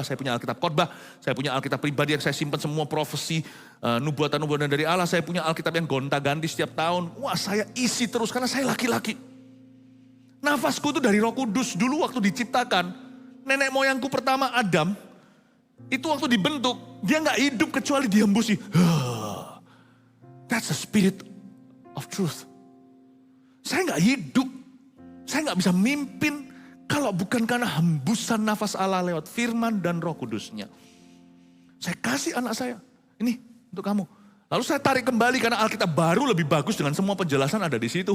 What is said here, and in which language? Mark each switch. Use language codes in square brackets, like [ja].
[id] Saya punya Alkitab khotbah, saya punya Alkitab pribadi yang saya simpan semua profesi, nubuatan-nubuatan dari Allah. Saya punya Alkitab yang gonta-ganti setiap tahun. Wah, saya isi terus karena saya laki-laki. Nafasku itu dari Roh Kudus. Dulu waktu diciptakan, nenek moyangku pertama Adam, Itu waktu dibentuk, dia nggak hidup kecuali dihembusi. [en] That's the spirit of truth. [id] Saya nggak hidup, saya nggak bisa mimpin kalau bukan karena hembusan nafas Allah lewat firman dan Roh Kudusnya. Saya kasih anak saya, ini untuk kamu. Lalu saya tarik kembali karena Alkitab baru lebih bagus dengan semua penjelasan ada di situ.